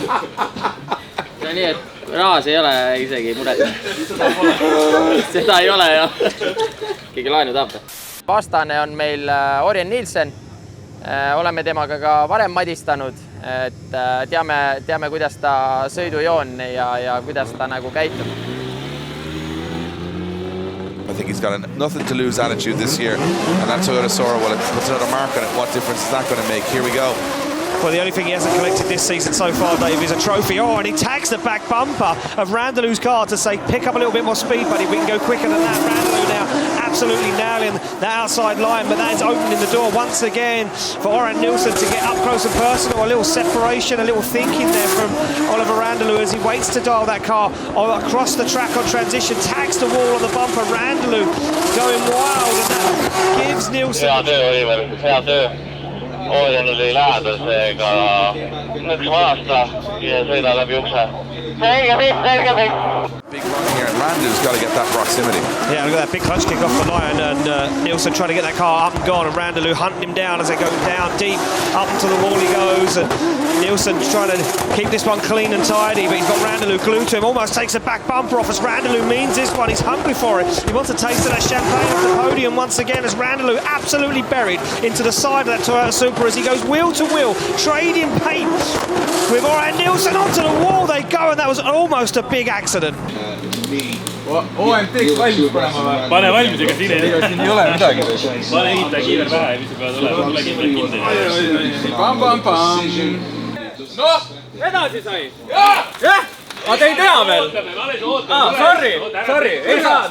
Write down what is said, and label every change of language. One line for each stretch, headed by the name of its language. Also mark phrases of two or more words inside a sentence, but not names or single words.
Estonian: See on nii, et rahas ei ole isegi muret. Seda ei ole, jah. Keegi laenu tahab. Vastane on meil Orjan Nielsen. Oleme temaga ka varem madistanud, et teame, kuidas ta sõidujoon ja kuidas ta nagu käitub.
English: I think he's got a nothing to lose attitude this year, and that Toyota Sora, well, it puts another mark on it. What difference is that going to make? Here we go. Well, the only thing he hasn't collected this season so far, Dave, is a trophy. Oh, and he tags the back bumper of Randalou's car to say, pick up a little bit more speed, buddy. We can go quicker than that. Randalou now absolutely nailing the outside line, but that is opening the door once again for Orjan Nielsen to get up close and personal. A little separation, a little thinking there from Oliver Randalou as he waits to dial that car across the track on transition, tags the wall on the bumper. Randalou going wild, and that gives Nielsen...
Estonian: Hea töö, Oliver, hea töö. Orjan oli lähedal seega nüüd aasta ja sõida läbi ukse. Selge.
English: Big run here, and Randou's got to get that proximity. Yeah, look at that big clutch kick off the line, and Nielsen trying to get that car up and gone, and Randalou hunting him down as they go down deep, up to the wall he goes, and Nielsen trying to keep this one clean and tidy, but he's got Randalou glued to him, almost takes a back bumper off as Randalou means this one, he's hungry for it, he wants a taste of that champagne off the podium once again as Randalou absolutely buried into the side of that Toyota Supra as he goes wheel to wheel, trading paint with Orjan Nielsen onto the wall they go, and that was almost a big accident.
Estonian: OMT-ks valmis panema või? Pane valmis, ega siin ei ole midagi. Pane ehitaja kiiver pähe ja mis sa pead olema, tule kindel. Pam. Noh! Edasi sai? Jah! Ma te ei tea veel? Sorry. Ei saa.